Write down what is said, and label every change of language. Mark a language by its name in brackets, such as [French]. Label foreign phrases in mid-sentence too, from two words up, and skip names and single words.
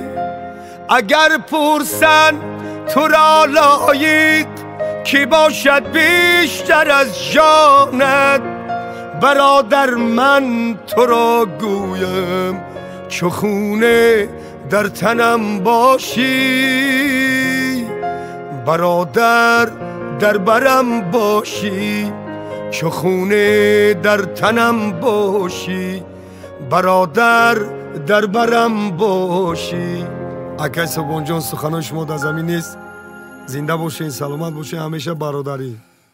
[Persian] اگر پرسن تو را لایق کی باشد بیشتر از جانت، برادر من تو را گویم چو خونه در تنم باشی. برادر در برم باشی، چو خونه در تنم باشی، برادر در برم باشی. [Tajik] Акай Собонҷон, суханони шумо дар замин нест. Зинда бошед, саломат бошед, ҳамеша бародарӣ.